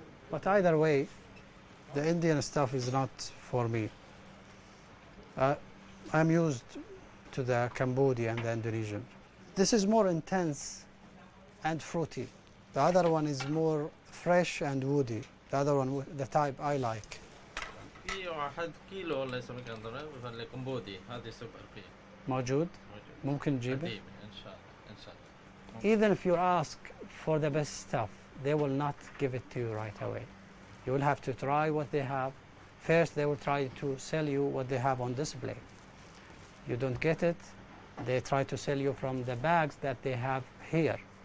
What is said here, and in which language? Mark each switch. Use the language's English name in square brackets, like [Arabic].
[English] But either way, the Indian stuff is not for me. I'm used to the Cambodian and the Indonesian. This is more intense and fruity. The other one is more fresh and woody. The other one, the type I like. [Arabic] في واحد كيلو الله يسلمك عندنا في الكمبودي هذه سوبر فيه. موجود؟ ممكن نجيبه؟ إن شاء الله. [English] Even if you ask for the best stuff, they will not give it to you right away. You will have to try what they have. First, they will try to sell you what they have on display. You don't get it, they try to sell you from the bags that they have here.